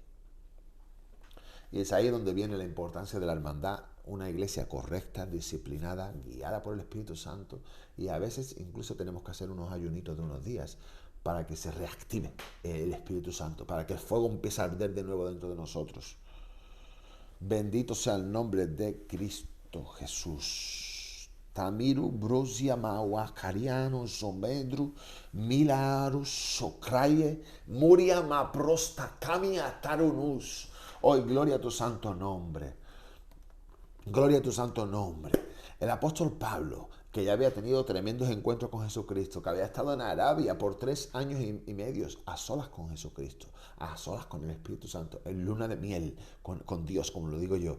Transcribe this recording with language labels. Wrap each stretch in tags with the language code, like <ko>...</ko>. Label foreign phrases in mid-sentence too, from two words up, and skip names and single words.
<es>Y es ahí donde viene la importancia de la hermandad, una iglesia correcta, disciplinada, guiada por el Espíritu Santo. Y a veces incluso tenemos que hacer unos ayunitos de unos días para que se reactive el Espíritu Santo, para que el fuego empiece a arder de nuevo dentro de nosotros. Bendito sea el nombre de Cristo Jesús. Tamiru, Brosia, Mawa, Cariano, Zomedru, Milaru, Socraye, Muria, Maprosta, Camia, Tarunus. Hoy, gloria a tu santo nombre. Gloria a tu santo nombre. El apóstol Pablo, que ya había tenido tremendos encuentros con Jesucristo, que había estado en Arabia por 3 años y medio a solas con Jesucristo, a solas con el Espíritu Santo, en luna de miel con Dios, como lo digo yo.</es>